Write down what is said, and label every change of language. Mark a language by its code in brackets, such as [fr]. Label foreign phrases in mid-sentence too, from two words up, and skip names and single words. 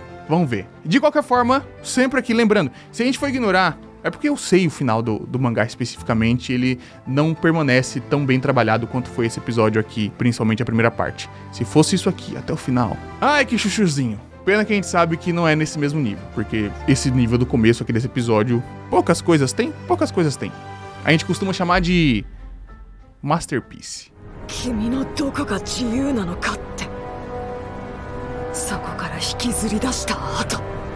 [pt] De qualquer forma, sempre aqui lembrando, se a gente for ignorar, é porque eu sei o final do mangá especificamente, ele não permanece tão bem trabalhado quanto foi esse episódio aqui, principalmente a primeira parte. Se fosse isso aqui, até o final... Ai, que chuchuzinho. Pena que a gente sabe que não é nesse mesmo nível, porque esse nível do começo aqui desse episódio, poucas coisas tem. A gente costuma chamar de... Masterpiece. [ja] 君のどこが自由なのかってそこから引きずり出した後